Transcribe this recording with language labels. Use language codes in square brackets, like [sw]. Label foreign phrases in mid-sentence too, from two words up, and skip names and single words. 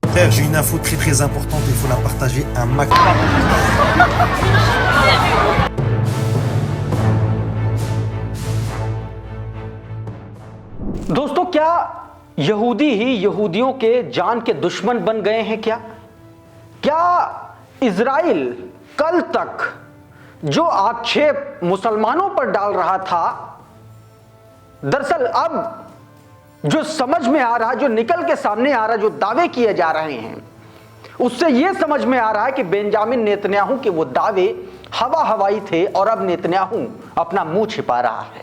[fr] Frère, j'ai une info très importante, il faut la partager un maximum. [hi] दोस्तों, क्या यहूदी ही यहूदियों के जान के दुश्मन बन गए हैं? क्या इजराइल कल तक जो आक्षेप मुसलमानों पर डाल रहा था, दरअसल अब जो समझ में आ रहा, जो निकल के सामने आ रहा, जो दावे किए जा रहे हैं, उससे यह समझ में आ रहा है कि बेंजामिन नेतन्याहू के वो दावे हवा हवाई थे और अब नेतन्याहू अपना मुंह छिपा रहा है।